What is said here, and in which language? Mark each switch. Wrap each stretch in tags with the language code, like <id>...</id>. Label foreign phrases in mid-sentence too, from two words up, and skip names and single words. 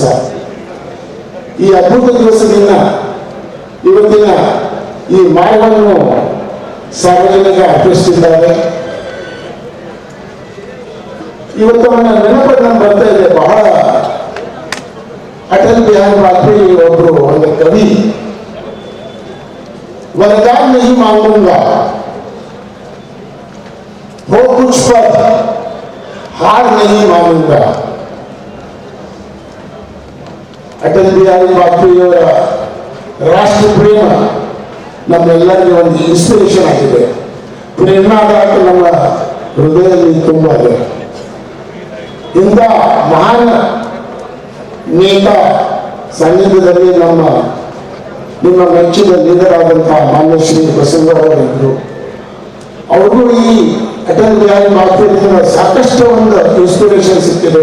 <kn>ಈ ಅದ್ಭುತ ದಿವಸದಿಂದ ಇವತ್ತಿನ ಈ ಮಾರ್ಗವನ್ನು ಸಾರ್ವಜನಿಕ ಅರ್ಪಿಸುತ್ತಿದ್ದಾರೆ. ಇವತ್ತು ನನ್ನ ನೆನಪನ್ನು ಬರ್ತಾ ಇದೆ. ಬಹಳ अटल बिहारी वाजपेयी ಒಬ್ಬರು ಒಂದು ಕವಿ,</kn> <hi>वरदान नहीं मांगूंगा हो कुछ पर हार नहीं मांगूंगा.</hi> <kn>अटल बिहारी वाजपेयी ಅವರ ರಾಷ್ಟ್ರ ಪ್ರೇಮ ನಮ್ಮೆಲ್ಲರಿಗೂ ಒಂದು ಇನ್ಸ್ಪಿರೇಷನ್ ಆಗಿದೆ, ಪ್ರೇರಣಾದಾಯಕ ನಮ್ಮ ಹೃದಯದಲ್ಲಿ ತುಂಬಾ ಇದೆ. ಇಂಥ ಮಹಾನ್ ನೇತಾ ಸಾನ್ನಿಧ್ಯದಲ್ಲಿ ನಿಮ್ಮ ಮೆಚ್ಚಿನ ಲೀಡರ್ ಆದಂತಹ ಮಾನ್ಯ ಶ್ರೀ ಬಸವರಾಜರು ಅವ್ರಿಗೂ ಈ ಅಟಲ್ ಬಿಹಾರಿ ವಾಜಪೇಯಿ ಸಾಕಷ್ಟು ಒಂದು ಇನ್ಸ್ಪಿರೇಷನ್ ಸಿಕ್ಕಿದೆ.</kn>